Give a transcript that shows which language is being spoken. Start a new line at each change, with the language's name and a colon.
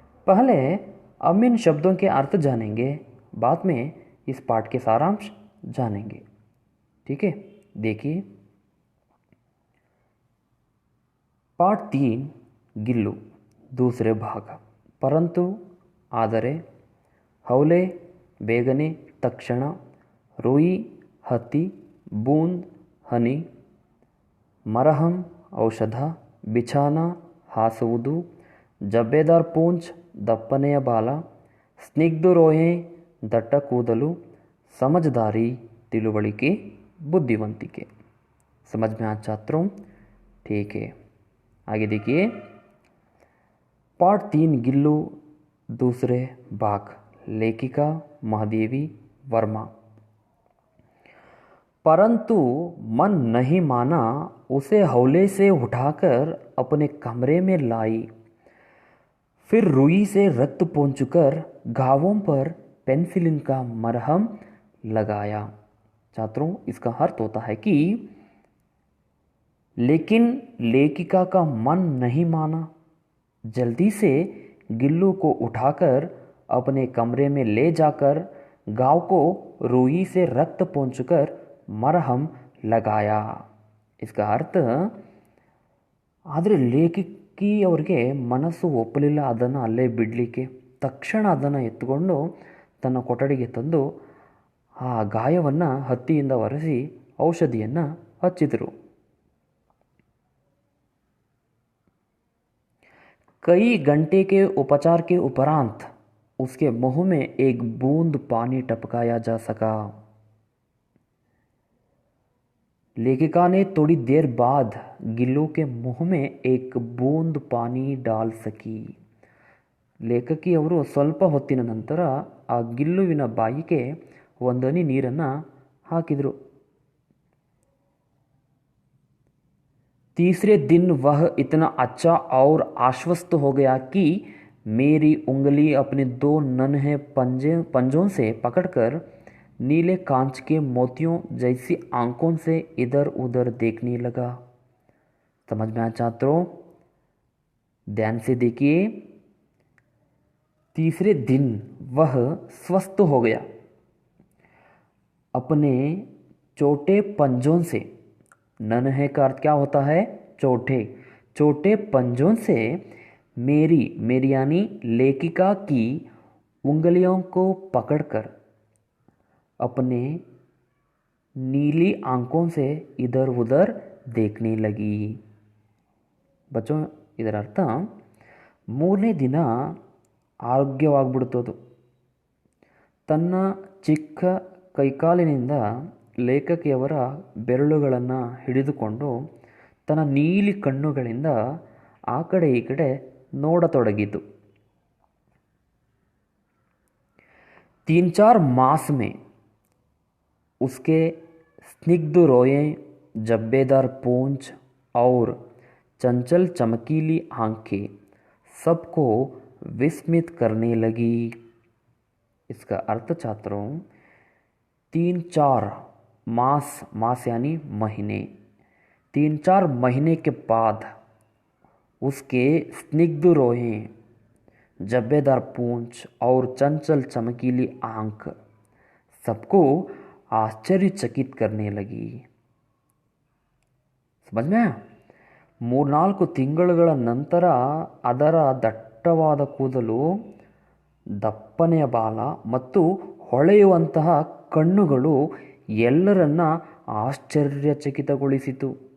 Hindi: पहले हम इन शब्दों के अर्थ जानेंगे, बाद में इस पाठ के सारांश जानेंगे। ठीक है, देखिए पाठ 3 गिल्लू दूसरे भाग। परंतु,
Kannada: ಆದರೆ, ಹೌಲೆ, ಬೇಗನೆ, ತಕ್ಷಣ, ರೂಯಿ, ಹತ್ತಿ, ಬೂಂದ್, ಹನಿ, ಮರಹಂ, ಔಷಧ, ಬಿಛಾನ, ಹಾಸುವುದು, ಜಬ್ಬೇದಾರ್ ಪೂಂಚ್, ದಪ್ಪನೆಯ ಬಾಲ, ಸ್ನಿಗ್ಧ ರೋಯೆ, ದಟ್ಟ ಕೂದಲು,
Hindi: समझदारी,
Kannada: तिलुवಳಿಕೆ, बुद्धिवंतिके।
Hindi: समझ में आया छात्रों? ठीक है, आगे देखिए पाठ 3 गिल्लू दूसरे भाग। लेखिका महादेवी वर्मा। परंतु मन नहीं माना, उसे हौले से उठाकर अपने कमरे में लाई। फिर रुई से रक्त पोंछकर घावों पर पेनिसिलिन का मरहम लगाया। छात्रों, इसका अर्थ होता है कि लेकिन लेखिका का मन नहीं माना। जल्दी से गिल्लू को उठाकर अपने कमरे में ले जाकर घाव को रुई से रक्त पोंछकर मरहम लगाया। इसका अर्थ,
Kannada: ಆದರೆ ಲೇಖಕಿಯವರಿಗೆ ಮನಸ್ಸು ಒಪ್ಪಲಿಲ್ಲ ಅದನ್ನು ಅಲ್ಲೇ ಬಿಡಲಿಕ್ಕೆ. ತಕ್ಷಣ ಅದನ್ನು ಎತ್ತುಕೊಂಡು ತನ್ನ ಕೊಠಡಿಗೆ ತಂದು ಆ ಗಾಯವನ್ನು ಹತ್ತಿಯಿಂದ ಒರೆಸಿ ಔಷಧಿಯನ್ನು ಹಚ್ಚಿದರು.
Hindi: कई घंटे के उपचार के उपरांत उसके मुंह में एक बूंद पानी टपकाया जा सका। लेखिका ने थोड़ी देर बाद गिल्लू के मुंह में एक बूंद पानी डाल सकी.
Kannada: ಲೇಖಕಿಯವರು ಸ್ವಲ್ಪ ಹೊತ್ತಿನ ನಂತರ ಆ ಗಿಲ್ಲುವಿನ ಬಾಯಿಗೆ ಒಂದನಿ ನೀರನ್ನು ಹಾಕಿದರು.
Hindi: तीसरे दिन वह इतना अच्छा और आश्वस्त हो गया कि मेरी उंगली अपने 2 नन्हे पंजों से पकड़कर नीले कांच के मोतियों जैसी आंखों से इधर उधर देखने लगा. समझ में आया छात्रों? ध्यान से देखिए. तीसरे दिन वह स्वस्थ हो गया. अपने छोटे पंजों से, नन्हे का अर्थ क्या होता है? छोटे. छोटे पंजों से मेरी यानी लेखिका की उंगलियों को पकड़कर अपने नीली आंखों से इधर उधर देखने लगी.
Kannada: बच्चों, ಇದರ ಅರ್ಥ ಮೂರನೇ ದಿನ ಆರೋಗ್ಯವಾಗ್ಬಿಡ್ತದು. ತನ್ನ ಚಿಕ್ಕ ಕೈಕಾಲಿನಿಂದ ಲೇಖಕಿಯವರ ಬೆರಳುಗಳನ್ನು ಹಿಡಿದುಕೊಂಡು ತನ್ನ ನೀಲಿ ಕಣ್ಣುಗಳಿಂದ ಆ ಕಡೆ ಈ ಕಡೆ ನೋಡತೊಡಗಿತು.
Hindi: 3-4 मास में उसके स्निग्ध रोए, जब्बेदार पूंछ और चंचल चमकीली आंखें सबको विस्मित करने लगी. इसका अर्थ छात्रों, 3-4 मास यानी महीने, 3-4 महीने के बाद उसके स्निग्ध रोए, जब्बेदार पूंछ और चंचल चमकीली आंख सबको आश्चर्यचकित करने लगी. समझ में आया?
Kannada: 3-4 ತಿಂಗಳುಗಳ ನಂತರ ಅದರ ದಟ್ಟವಾದ ಕೂದಲು, ದಪ್ಪನೆಯ ಬಾಲ ಮತ್ತು ಹೊಳೆಯುವಂತಹ ಕಣ್ಣುಗಳು ಎಲ್ಲರನ್ನ ಆಶ್ಚರ್ಯಚಕಿತಗೊಳಿಸಿತು.